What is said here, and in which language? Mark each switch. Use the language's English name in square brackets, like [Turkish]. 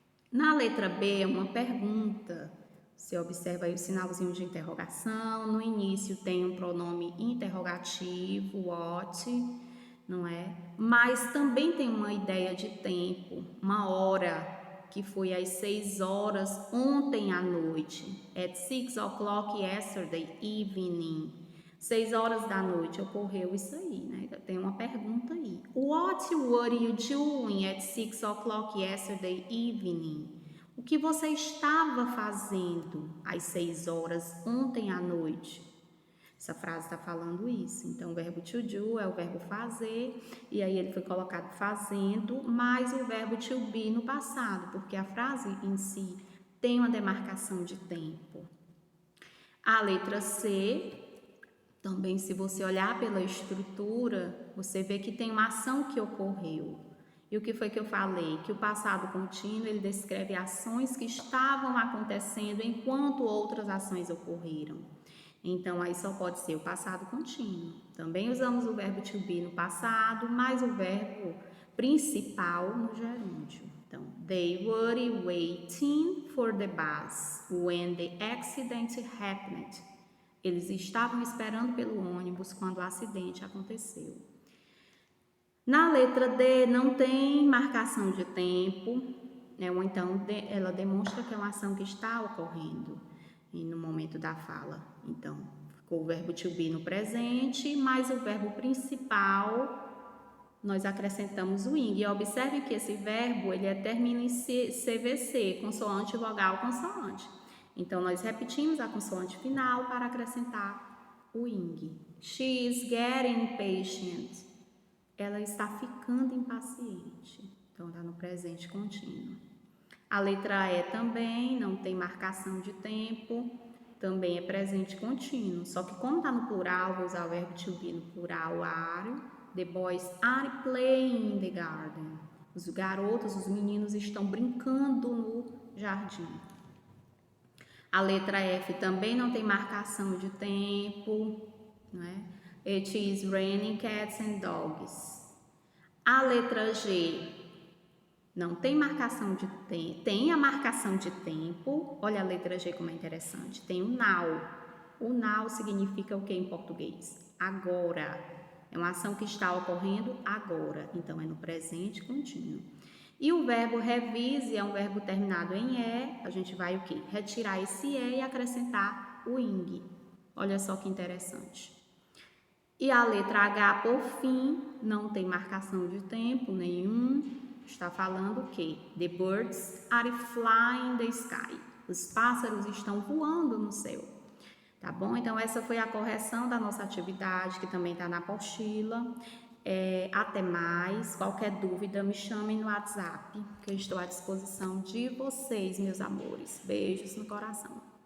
[Portuguese] Na letra B é uma pergunta. Você observa aí o sinalzinho de interrogação. No início tem um pronome interrogativo, what. não é? Mas também tem uma ideia de tempo, uma hora, que foi às 6 horas ontem à noite. [English] At 6 o'clock yesterday evening. [Portuguese] 6 horas da noite ocorreu isso aí, né? Tem uma pergunta aí. [English] What were you doing at 6 o'clock yesterday evening? [Portuguese] O que você estava fazendo às 6 horas ontem à noite? Essa frase está falando isso. Então, o verbo to do é o verbo fazer, e aí ele foi colocado fazendo, mais o verbo to be no passado, porque a frase em si tem uma demarcação de tempo. A letra C, também se você olhar pela estrutura, você vê que tem uma ação que ocorreu. E o que foi que eu falei? Que o passado contínuo, ele descreve ações que estavam acontecendo enquanto outras ações ocorreram. Então, aí só pode ser o passado contínuo. Também usamos o verbo to be no passado, mas o verbo principal no gerúndio. [English] Então, they were waiting for the bus when the accident happened. [Portuguese] Eles estavam esperando pelo ônibus quando o acidente aconteceu. Na letra D não tem marcação de tempo, né? Ou então ela demonstra que é uma ação que está ocorrendo no momento da fala. Então, ficou o verbo to be no presente, mas o verbo principal nós acrescentamos o ing. E observe que esse verbo ele termina em CVC, consoante, vogal, consoante. Então, nós repetimos a consoante final para acrescentar o ing. [English] She is getting impatient. [Portuguese] Ela está ficando impaciente. Então, está no presente contínuo. A letra E também não tem marcação de tempo, também é presente contínuo. Só que como está no plural, vou usar o verbo to be no plural, are. [English] The boys are playing in the garden. [Portuguese] Os garotos, os meninos estão brincando no jardim. A letra F também não tem marcação de tempo, né? [English] It is raining cats and dogs. [Portuguese] A letra G não tem marcação de tempo, tem a marcação de tempo. Olha a letra G como é interessante. Tem o now. O now significa o que em português? Agora. É uma ação que está ocorrendo agora. Então, é no presente contínuo. E o verbo revise é um verbo terminado em E. A gente vai o quê? Retirar esse E e acrescentar o ing. Olha só que interessante. E a letra H, por fim, não tem marcação de tempo nenhum. Está falando o quê? [English] The birds are flying in the sky. [Portuguese] Os pássaros estão voando no céu. Tá bom? Então, essa foi a correção da nossa atividade, que também está na apostila. Até mais. Qualquer dúvida, me chamem no WhatsApp, que eu estou à disposição de vocês, meus amores. Beijos no coração.